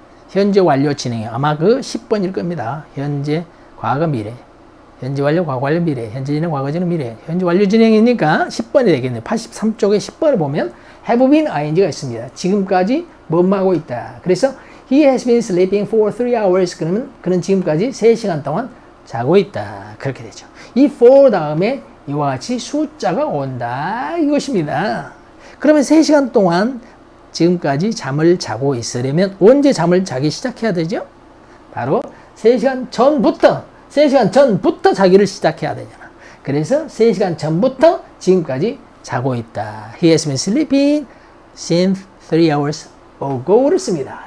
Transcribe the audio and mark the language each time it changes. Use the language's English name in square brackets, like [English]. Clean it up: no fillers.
[Korean] 현재 완료 진행형. 아마 그 10번일 겁니다. 현재 과거 미래. 현재 완료 과거 완료 미래. 현재 진행 과거 진행 미래. 현재 완료 진행이니까 10번이 되겠네요. 83쪽에 10번을 보면 have been ing가 있습니다. 지금까지 뭐뭐 하고 있다. 그래서 [English] he has been sleeping for 3 hours. [Korean] 그러면 그는 지금까지 3시간 동안 자고 있다. 그렇게 되죠. 이 for 다음에 이와 같이 숫자가 온다. 이것입니다. 그러면 3시간 동안 지금까지 잠을 자고 있으려면 언제 잠을 자기 시작해야 되죠? 바로 3시간 전부터 자기를 시작해야 되잖아. 그래서 3시간 전부터 지금까지 자고 있다. [English] He has been sleeping since 3 hours ago [Korean] 를 씁니다.